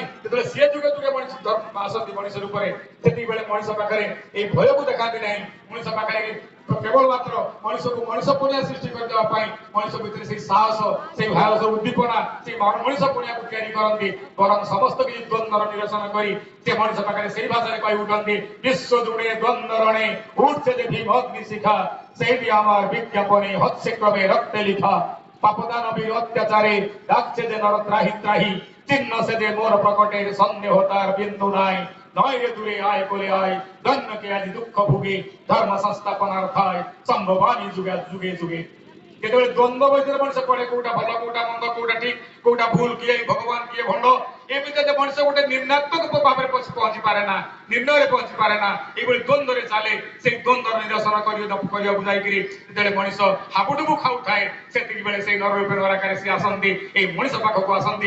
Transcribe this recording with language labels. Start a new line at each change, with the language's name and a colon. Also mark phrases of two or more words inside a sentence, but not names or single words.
Odia: ଯେତେବେଳେ ସେ ଯୁଗେ ଯୁଗେ ମଣିଷ ଆସନ୍ତି ମଣିଷ ରୂପରେ, ସେତିକିବେଳେ ମଣିଷ ପାଖରେ ଏଇ ଭୟକୁ ଦେଖାନ୍ତି ନାହିଁ। ମଣିଷ ପାଖରେ କେବଳ ମାତ୍ର ମଣିଷକୁ ମଣିଷ ପଣିଆ ସୃଷ୍ଟି କରିଦେବା ପାଇଁ ମଣିଷ ଭିତରେ ସେଇ ସାହସ, ସେଇ ଭାରତ ଉଦ୍ଦୀପନା, ସେଇ ମଣିଷ ପଣିଆକୁ ତିଆରି କରନ୍ତି। ବରଂ ସମସ୍ତ କିଛି ଦ୍ୱନ୍ଦ୍ୱର ନିରସନ କରି ସେ ମଣିଷ ପାଖରେ ସେଇ ଭାଷାରେ କହି ଉଠନ୍ତି,
Bangla: ବିଶ୍ୱ ଜୁড়ে দ্বন্দ্ব রণে উঠছে যে ভীম অগ্নি শিখা, সেইটি আমার বিজ্ঞাপনে হচ্ছে ক্রমে রক্তে লিখা। পাপদানবীর অত্যাচারে ডাকছে যে নর ত্রাহি ত্রাহি, চিহ্ন সে যে মোর প্রকটের সন্দেহ তার বিন্দু নাই। নয় রে দূরে আয় বলে আয়, দৈন্যকে আজ দুঃখ ভুগে, ধর্ম সংস্থাপনার্থায় সম্ভবানী যুগে যুগে যুগে।
Odia: যেତେବେଳେ ଦ୍ୱନ୍ଦ୍ୱ ଭିତରେ ମଣିଷ ପଡେ, କୋଉଟା ଭଲ କୋଉଟା ମନ୍ଦ, କୋଉଟା ଠିକ କୋଉଟା ଭୁଲ, କିଏ ଭଗବାନ କିଏ ଭଣ୍ଡ, ଏ ଭିତରେ ମଣିଷ ଗୋଟେ ନିର୍ଣ୍ଣାତ୍ମକ ଭାବରେ ପହଞ୍ଚି ପାରେ ନା, ନିର୍ଣ୍ଣୟରେ ପହଞ୍ଚି ପାରେ ନା। ଏଇଭଳି ଦ୍ୱନ୍ଦ୍ୱରେ ଚାଲେ। ସେଇ ଦ୍ୱନ୍ଦ୍ୱର ନିରସନ କରିବାକୁ ଯାଇକିରି ଯେତେବେଳେ ମଣିଷ ହାବୁଡୁବୁ ଖାଉଥାଏ, ସେତିକି ବେଳେ ସେଇ ନର ରୂପେ ନରାକାରେ ସେ ଆସନ୍ତି, ଏଇ ମଣିଷ ପାଖକୁ ଆସନ୍ତି।